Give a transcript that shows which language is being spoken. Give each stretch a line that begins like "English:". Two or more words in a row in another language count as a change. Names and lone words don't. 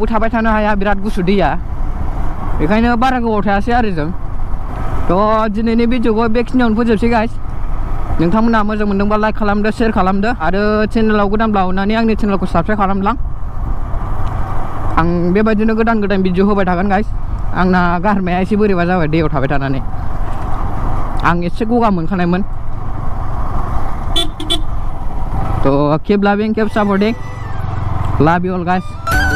Bodo: थाबाय थानो हाया बिराद गुसु दैया बेखायनो बारा गोबाव थायासै आरो जों थ' दिनैनि भिडिअखौ बेखिनियावनो फोजोबसै गाइस नोंथांमोना मोजां मोनदोंबा लाइक खालामदो शेयार खालामदो आरो चेनेलाव गोदानब्ला अननानै आंनि चेनेलखौ साबस्क्राइब खालामलां आं बेबायदिनो गोदान भिडिअ होबाय थागोन गाइस आंना गारमाया एसे बोरैबा जाबाय दैयाव थाबाय थानानै आं एसे गगा मोनखानायमोन थ'
English: keep loving keep supporting love you all guys